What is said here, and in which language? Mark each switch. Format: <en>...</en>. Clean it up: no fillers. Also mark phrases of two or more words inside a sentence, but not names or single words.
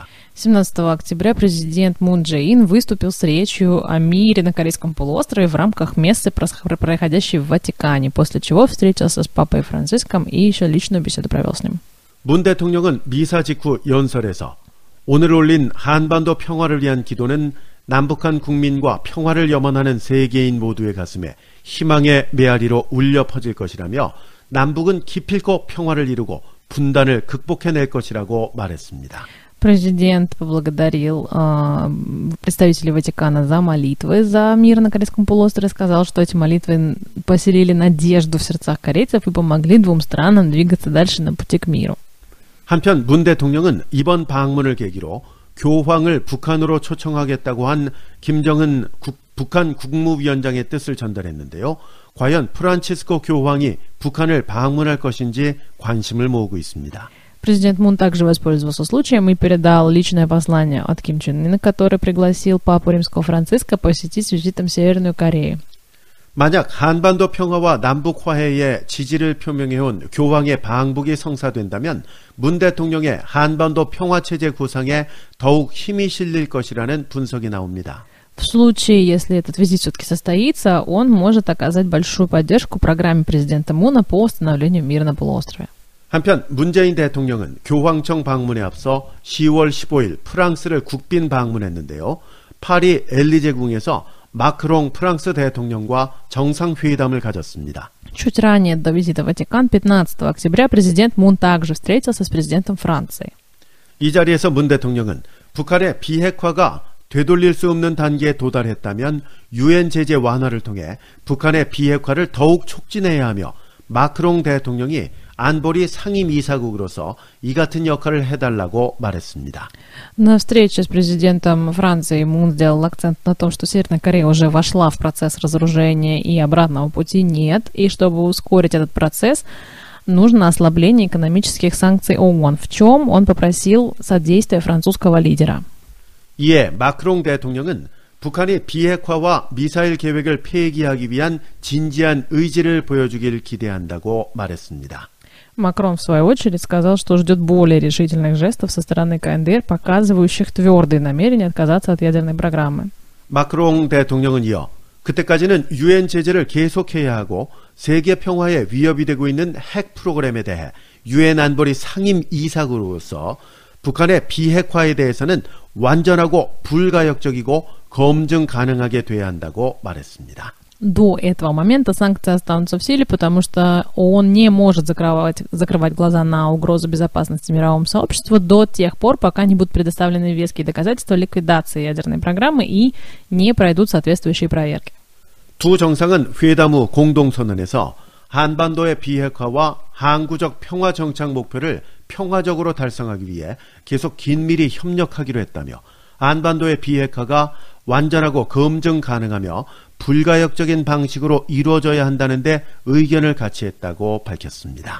<ru>17 октября президент Мун Чже Ин выступил с речью о мире на Корейском полуострове в рамках мессы, проходящей в Ватикане, после чего встретился с Папой Франциском и еще личную беседу провел с ним.</ru> <ko>문 대통령은 미사 직후 연설에서 오늘 올린 한반도 평화를 위한 기도는 남북한 국민과 평화를 염원하는 세계인 모두의 가슴에 희망의 메아리로 울려 퍼질 것이라며 남북은 기필코 평화를 이루고 분단을 극복해낼 것이라고 말했습니다.</ko> <ru>Президент поблагодарил представителей Ватикана за молитвы за мир на Корейском полуострове, сказал, что эти молитвы поселили надежду в сердцах корейцев и помогли двум странам двигаться дальше на пути к миру.</ru> <ko>한편 문 대통령은 이번 방문을 계기로 교황을 북한으로 초청하겠다고 한 김정은 북한 국무위원장의 뜻을 전달했는데요. 과연 프란치스코 교황이 북한을 방문할 것인지 관심을 모으고 있습니다.</ko> <ru>Президент Мун также воспользовался случаем и передал личное послание от Ким Чен Ына, который пригласил папу римского Франциска посетить с визитом Северную Корею.</ru> <ko>만약 한반도 평화와 남북 화해에 지지를 표명해온 교황의 방북이 성사된다면 문 대통령의 한반도 평화체제 구상에 더욱 힘이 실릴 것이라는 분석이 나옵니다.</ko> <ru>В случае, если этот визит все-таки состоится, он может оказать большую поддержку программе президента Муна по установлению мира на полуострове.</ru> <ko>한편 문재인 대통령은 교황청 방문에 앞서 10월 15일 프랑스를 국빈 방문했는데요. 파리 엘리제궁에서 마크롱 프랑스 대통령과 정상회담을 가졌습니다.</ko> <ru>Чуть ранее до визита в Ватикан, 15 октября, президент Мун также встретился с президентом Франции.</ru> <ko>이 자리에서 문 대통령은 북한의 비핵화가 되돌릴 수 없는 단계에 도달했다면 유엔 제재 완화를 통해 북한의 비핵화를 더욱 촉진해야 하며 마크롱 대통령이 안보리 상임이사국으로서 이 같은 역할을 해달라고 말했습니다.</ko> <ru>На встрече с президентом Франции Мун сделал акцент на том, что Северная Корея уже вошла в процесс разоружения и обратного пути нет, и чтобы ускорить этот процесс, нужно ослабление экономических санкций ООН, в чем он попросил содействия французского лидера.</ru> <ko>이에 마크롱 대통령은 북한이 비핵화와 미사일 계획을 폐기하기 위한 진지한 의지를 보여주길 기대한다고 말했습니다.</ko> <ru>Макрон, в свою очередь, сказал, что ждет более решительных жестов со стороны КНДР, показывающих твердые намерения отказаться от ядерной программы.</ru> <ko>마크롱 대통령은 이어 그때까지는 유엔 제재를 계속해야 하고 세계 평화에 위협이 되고 있는 핵 프로그램에 대해 유엔 안보리 상임이사국으로서 북한의 비핵화에 대해서는 완전하고 불가역적이고 검증 가능하게 돼야 한다고 말했습니다.</ko> <ru>До этого момента санкции останутся в силе, потому что ООН не может закрывать глаза на угрозу безопасности мировому сообществу до тех пор, пока не будут предоставлены веские доказательства ликвидации ядерной программы и не пройдут соответствующие проверки.</ru> <ko>두 정상은 회담 후 공동선언에서 한반도의 비핵화와 항구적 평화 정착 목표를 평화적으로 달성하기 위해 계속 긴밀히 협력하기로 했다며 한반도의 비핵화가 완전하고 검증 가능하며 불가역적인 방식으로 이루어져야 한다는데 의견을 같이 했다고 밝혔습니다.</ko>